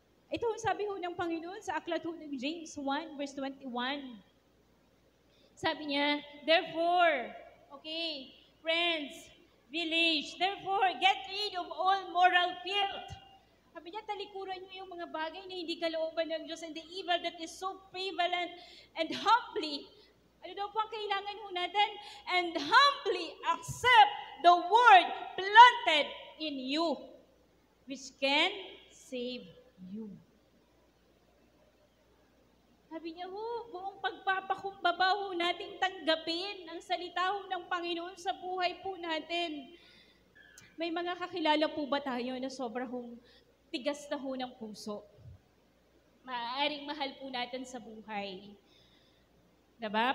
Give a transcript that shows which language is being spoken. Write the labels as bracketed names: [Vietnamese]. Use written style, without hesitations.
[Filipino] Ito ho sabi ho ng Panginoon sa aklat ho ng James 1 verse 21. Sabi niya, [English] therefore, okay, friends, village, therefore, get rid of all moral filth. [Filipino] Sabi niya, talikuran niyo yung mga bagay na hindi kalooban ng Diyos [English] and the evil that is so prevalent and humbly, [Filipino] ano daw po ang kailangan ho natin? [English] And humbly accept the word planted in you, which can save you. [Filipino] Sabi niya ho, buong pagpapakumbaba ho nating tanggapin ang salita ho ng Panginoon sa buhay po natin. May mga kakilala po ba tayo na sobrang tigas na ho ng puso? Maaaring mahal po natin sa buhay. Diba?